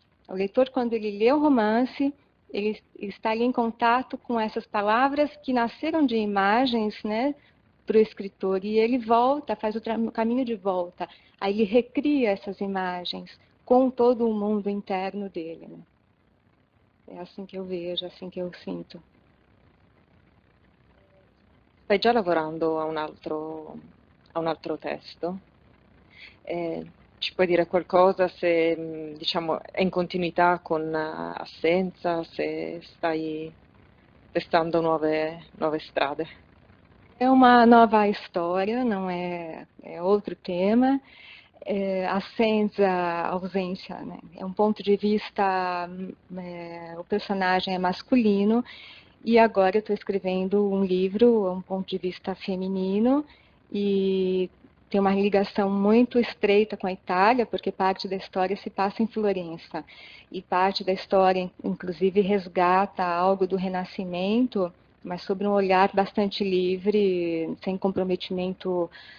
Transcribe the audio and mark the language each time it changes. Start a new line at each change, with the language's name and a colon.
Portuguese: O leitor, quando ele lê o romance, ele está ali em contato com essas palavras que nasceram de imagens, né, para o escritor, e ele volta, faz o caminho de volta. Aí ele recria essas imagens com todo o mundo interno dele, né? É assim que eu vejo, assim que eu sinto.
Italian: Stai già lavorando a un altro testo? Ci puoi dire qualcosa se, diciamo, è in continuità con Assenza, se stai testando nuove strade?
Portuguese: É uma nova história, não é outro tema. Assenza, ausência, né? É um ponto de vista, o personagem é masculino, e agora eu estou escrevendo um livro, um ponto de vista feminino, e tem uma ligação muito estreita com a Itália, porque parte da história se passa em Florença, e parte da história, inclusive, resgata algo do Renascimento, mas sobre um olhar bastante livre, sem comprometimento